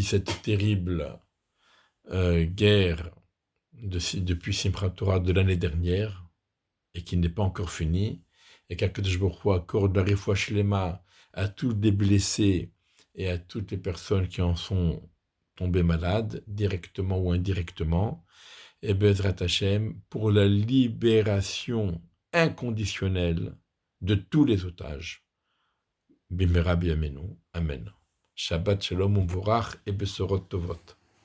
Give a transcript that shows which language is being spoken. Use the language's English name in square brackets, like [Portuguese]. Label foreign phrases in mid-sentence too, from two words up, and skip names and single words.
[French] cette terrible guerre, depuis Simchat Torah de l'année dernière, et qui n'est pas encore finie, et qu' [Hebrew] הקדוש ברוך הוא [French] accorde la [Hebrew] רפואה שלמה [French] à tous les blessés et à toutes les personnes qui en sont tombées malades, directement ou indirectement, et [Hebrew] בעזרת השם, [French] pour la libération inconditionnelle de tous les otages. [Hebrew] במהרה בימינו. אמן. שבת שלום ומבורך et בשורות טובות.